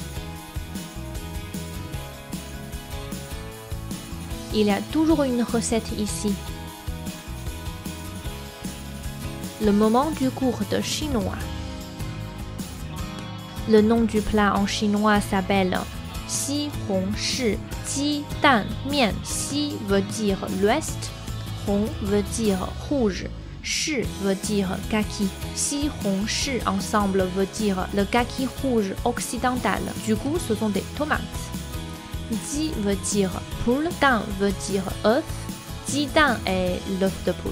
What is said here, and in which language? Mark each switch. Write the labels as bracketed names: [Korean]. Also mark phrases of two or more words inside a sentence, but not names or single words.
[French] Il y a toujours une recette ici. Le moment du cours de chinois. Le nom du plat en chinois s'appelle [Chinese] 西红柿鸡蛋面. [French] 西 veut dire l'ouest, 红 hong veut dire rouge, shi veut dire kaki. Si [Chinese] 红柿 [French] ensemble veut dire le kaki rouge occidental. Du coup, ce sont des tomates. Ji veut dire poule, dan veut dire œuf, [Chinese] 鸡蛋 [French] est l'œuf de poule.